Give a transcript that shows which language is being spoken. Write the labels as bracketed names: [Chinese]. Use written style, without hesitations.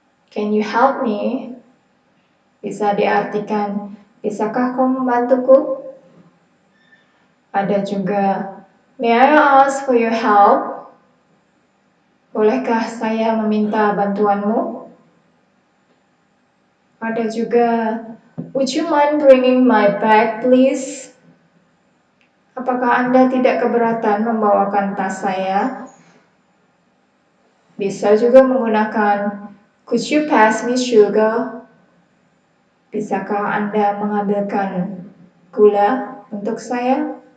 [English] Can you help me? [Indonesian] Bisa diartikan, bisakah kau membantuku? Ada juga, [English] may I ask for your help? [Indonesian] Bolehkah saya meminta bantuanmu? Ada juga, [English] would you mind bringing my bag, please? [Indonesian] Apakah Anda tidak keberatan membawakan tas saya? Bisa juga menggunakan, [English] could you pass me sugar? [Indonesian] Bisakah Anda mengambilkan gula untuk saya?